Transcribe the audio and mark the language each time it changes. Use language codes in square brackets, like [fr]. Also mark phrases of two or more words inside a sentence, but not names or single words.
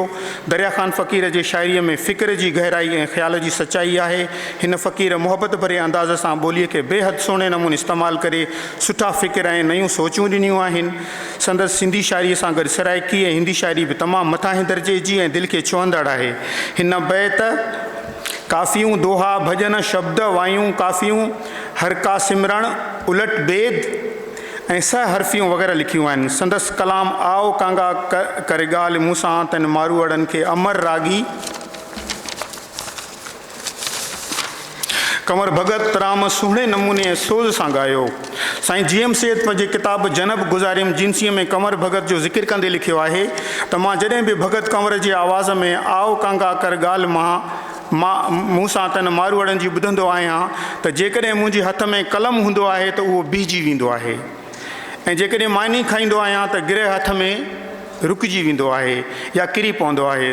[sd] दरिया ख़ान फ़क़ीर जे शाइरीअ में फ़िक्र जी गहराई ऐं ख़्याल जी सचाई आहे। हिन फ़क़ीर मोहबत भरे अंदाज़ सां ॿोलीअ खे बेहद सुहिणे नमूने इस्तेमालु करे सुठा फ़िक्र ऐं नयूं सोचूं ॾिनियूं आहिनि। संदसि सिंधी शाइरीअ सां गॾु सराइकी ऐं हिंदी शाइरी बि तमामु मथां दर्जे जी ऐं दिलि खे छुहंदड़ आहे। हिन बैत काफ़ियूं दोहा भॼन शब्द वायूं काफ़ियूं हर का सिमरण उलट बेद ऐं सहरफ़ियूं वग़ैरह लिखियूं आहिनि। संदसि कलाम आओ कांगा करे ॻाल्हि मूंसां तन मारूअड़नि खे अमर रागी कंवर भगत राम सुहिणे नमूने ऐं सोज़ सां ॻायो। साईं GM सैयद पंहिंजे किताब जनब गुज़ारियम जिनसीअ में कंवर भगत जो ज़िक्र कंदे लिखियो आहे त मां जॾहिं बि भगत कंवर जी आवाज़ में आओ कांगा कर ॻाल्हि मां मूंसां तन मारूअड़नि जी ॿुधंदो आहियां त जेकॾहिं मुंहिंजे हथ में कलम हूंदो आहे त उहो बीहजी वेंदो आहे ऐं जेकॾहिं मानी खाईंदो आहियां त गिरह हथ में रुकिजी वेंदो आहे या किरी पवंदो आहे।